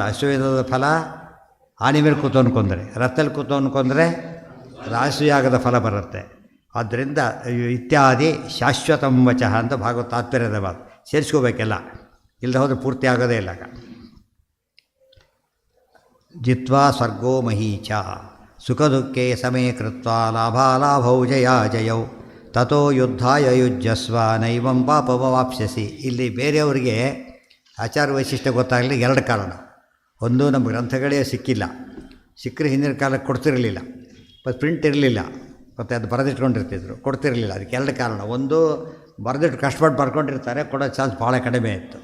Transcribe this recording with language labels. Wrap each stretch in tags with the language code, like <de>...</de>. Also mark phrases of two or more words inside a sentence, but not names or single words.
<kn>ಅಶ್ವಮೇಧದ ಫಲ ಆನೆ ಮೇಲೆ ಕೂತವನು ಕೊಂದರೆ, ರಥದಲ್ಲಿ ಕೂತವನು ಕೊಂದರೆ ರಾಜಸೂಯಾಗದ ಫಲ ಬರುತ್ತೆ. ಆದ್ದರಿಂದ ಇತ್ಯಾದಿ</kn> <sa>ಶಾಶ್ವತಂ ವಚಃ</sa> <kn>ಅಂತ ಭಾಗವತ ತಾತ್ಪರ್ಯದ ಮಾತು ಸೇರಿಸ್ಕೋಬೇಕೆಲ್ಲ, ಇಲ್ಲದೆ ಹೋದರೆ ಪೂರ್ತಿ ಆಗೋದೇ ಇಲ್ಲ.</kn> <sa>ಜಿತ್ವಾ ಸ್ವರ್ಗೋ ಮಹೀಚ ಸುಖ ದುಃಖೇ ಸಮೇ ಕೃತ್ವ ಲಾಭಾಲಾಭೌ ಜಯಾ ಜಯೌ ತಥೋ ಯುದ್ಧಾಯ ಯುಜ್ಯಸ್ವ ನೈವಂ ಪಾಪಮವಾಪ್ಸ್ಯಸಿ.</sa> <kn>ಇಲ್ಲಿ ಬೇರೆಯವರಿಗೆ ಆಚಾರ ವೈಶಿಷ್ಟ್ಯ ಗೊತ್ತಾಗಲಿ ಎರಡು ಕಾರಣ. ಒಂದು, ನಮ್ಮ ಗ್ರಂಥಗಳೇ ಸಿಕ್ಕಿಲ್ಲ, ಸಿಕ್ಕರೆ ಹಿಂದಿನ ಕಾಲಕ್ಕೆ ಕೊಡ್ತಿರಲಿಲ್ಲ, ಮತ್ತು ಪ್ರಿಂಟ್ ಇರಲಿಲ್ಲ, ಮತ್ತು ಅದು ಬರೆದಿಟ್ಕೊಂಡಿರ್ತಿದ್ರು, ಕೊಡ್ತಿರಲಿಲ್ಲ. ಅದಕ್ಕೆ ಎರಡು ಕಾರಣ. ಒಂದು, ಬರೆದಿಟ್ಟು ಕಷ್ಟಪಟ್ಟು ಬರ್ಕೊಂಡಿರ್ತಾರೆ, ಕೊಡೋ ಚಾನ್ಸ್ ಭಾಳ ಕಡಿಮೆ ಇತ್ತು.</kn>